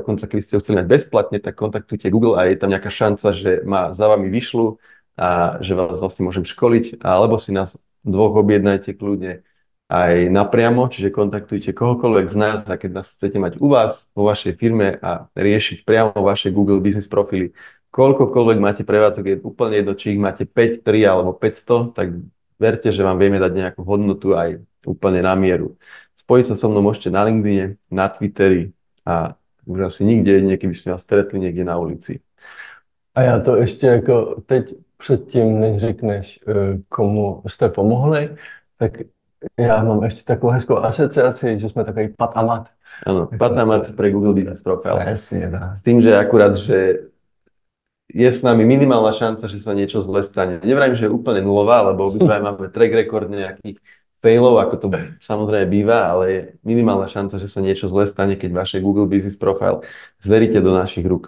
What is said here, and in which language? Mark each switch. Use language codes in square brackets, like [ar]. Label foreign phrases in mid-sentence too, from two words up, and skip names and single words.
[sk] dokonca keby ste ho chceli mať bezplatne, tak kontaktujte Google a je tam nejaká šanca, že ma za vami vyšľú a že vás vlastne môžem školiť, alebo si nás dvoch objednajte kľudne aj napriamo, čiže kontaktujte kohokoľvek z nás a keď nás chcete mať u vás, vo vašej firme a riešiť priamo vaše Google Business Profily, koľkokoľvek máte prevádzok, je úplne jedno, či ich máte 5, 3 alebo 500, tak verte, že vám vieme dať nejakú hodnotu aj úplne na mieru. Spojiť sa so mnou môžete na LinkedIne, na Twitteri a už asi nikde, keby ste vás stretli niekde na ulici. [cs] A já to ještě jako teď předtím, než řekneš, komu jste pomohli, tak Já mám ještě takovou hezkou asociaci, že jsme takový pat a mat. [sk] Áno, [cs] Jako, [sk] Patamat pre Google Business Profile. presne, dá. S tým, že akurát, že je s nami minimálna šanca, že sa niečo zle stane. Nevrajím, že je úplne nulová, lebo obidva máme [en] track record [sk] nejakých failov, ako to samozrejme býva, ale je minimálna šanca, že sa niečo zle stane, keď vaše Google Business Profile zveríte do našich rúk.